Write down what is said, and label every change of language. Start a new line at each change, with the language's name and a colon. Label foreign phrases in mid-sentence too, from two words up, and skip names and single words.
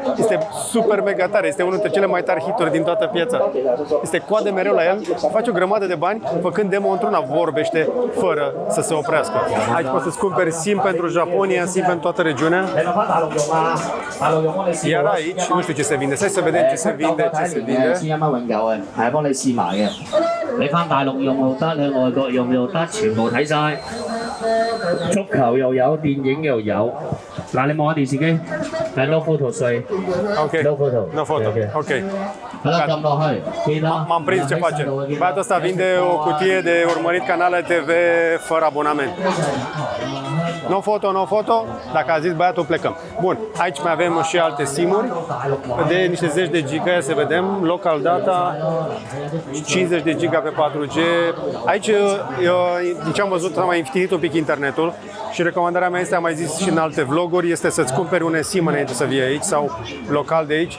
Romanian: Este super mega tare, este unul dintre cele mai tari hituri din toată piața. Este coadă mereu la el, face o grămadă de bani, făcând demo într-una, vorbește fără să se oprească. Aici poți să-ți cumperi SIM pentru Japonia, SIM pentru toată regiunea. Iar aici, nu știu ce se vinde, să vedem ce se vinde, ce se vinde.
Cantonese: 係幫你試埋嘅，你翻大陸用又得，你外國用又得，全部睇晒。足球又有，電影又有。嗱，你望下電視機，係
English: no photo
Cantonese: 稅
English: Ok, no photo no photo, ok.
Cantonese: 好啦，撳落去，記得
Romanian: M-am prins ce face. Băiatul ăsta vinde o cutie de urmărit canale TV fără abonament.
English: No photo, no photo.
Romanian: Dacă a zis băiatul, plecăm. Bun, aici mai avem și alte SIM-uri de niște zeci de giga, ia să vedem.
English: Local data,
Romanian: 50 de giga pe 4G. Aici, din ce am văzut, am mai înfitinit un pic internetul și recomandarea mea este, am mai zis și în alte vloguri, este să-ți cumperi un SIM înainte să vii aici sau local de aici.